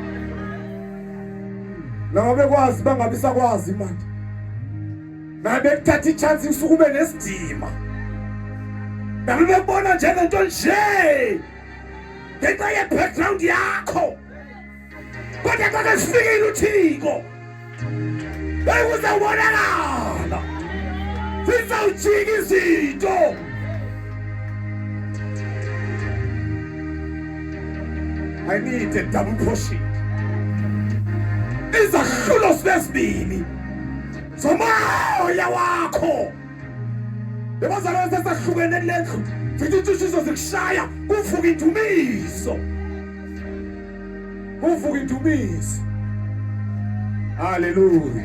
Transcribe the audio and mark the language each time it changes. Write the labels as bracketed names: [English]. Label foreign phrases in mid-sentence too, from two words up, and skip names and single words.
[Zulu] Noma bekwazi bangabe sakwazi manje. Nabe kuthatha ichance usuku ube nesidima. Nabe bebona njengento nje. Ngenxa ye background yakho. [Xhosa] Kodwa xa sifikile uThixo. Bayuzawubonakala. Sizawujika izinto. [English] I need a double portion. [Xhosa] Izahlulo sibesibili. Somoya wakho. Lebazalwane sesahlukene lendlu. Sithi uThixo zikushaya kuvuka indumiso. Kuvuka indumiso. Hallelujah.